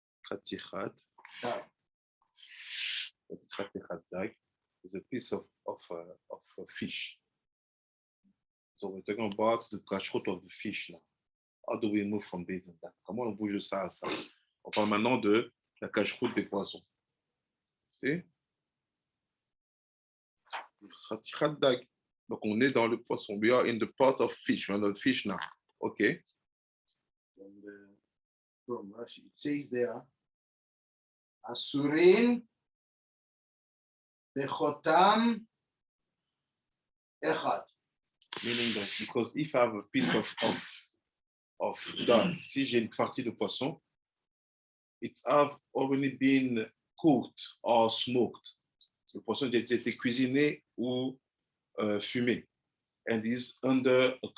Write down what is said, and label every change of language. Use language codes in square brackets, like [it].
[he] Khatichat. Dag. [en] Khatichat dag is a piece of fish. So we're talking about the kashrut of the fish now. How do we move from this and that? [fr] Comment on bouge de ça à ça? On parle maintenant de la kashrut des poissons. C'est Khatichat dag. Donc on est dans le poisson. [en] We are in the pot of fish. We're on the fish now. Okay. From Rashi, it says there, Asurin Bechotam Echad. Meaning that because if I have a piece of duck, [fr] si j'ai une partie de poisson, [en] it's have already been cooked or smoked. [fr] Le poisson a été cuisiné ou fumé, [en] and is under